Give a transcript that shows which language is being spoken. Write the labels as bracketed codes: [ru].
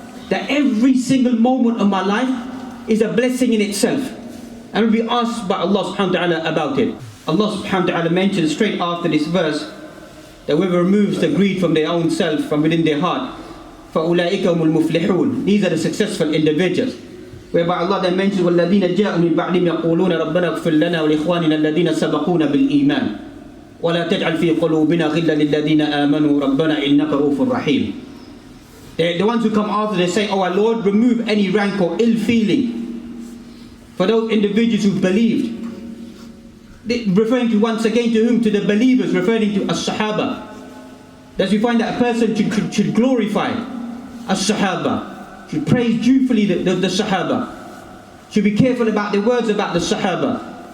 [en] That every single moment of my life is a blessing in itself. And we'll be asked by Allah subhanahu wa ta'ala about it. Allah subhanahu wa ta'ala mentions straight after this verse that whoever removes the greed from their own self, from within their heart, [ar] فَأُولَٰئِكَ هُمُ الْمُفْلِحُونَ. [en] These are the successful individuals. Whereby Allah then mentions [ar] وَالَّذِينَ جَاءُوا مِن بَعْدِهِمْ يَقُولُونَ رَبَّنَا اغْفِرْ لَنَا وَلِإِخْوَانِنَا الَّذِينَ سَبَقُونَا بِالْإِيمَانِ وَلَا تَجْعَلْ فِي قُلُوبِنَا غِلًّا لِلَّذِينَ آمَنُوا رَبَّنَا إِنَّكَ رَءُوفٌ رَحِيمٌ. [en] The ones who come after, they say, oh our Lord, remove any rank or ill feeling for those individuals who believed. Referring to, once again, to whom? To the believers, referring to as-Sahaba. Thus we find that a person should glorify as-Sahaba, should praise dutifully the Sahaba, should be careful about the words about the Sahaba.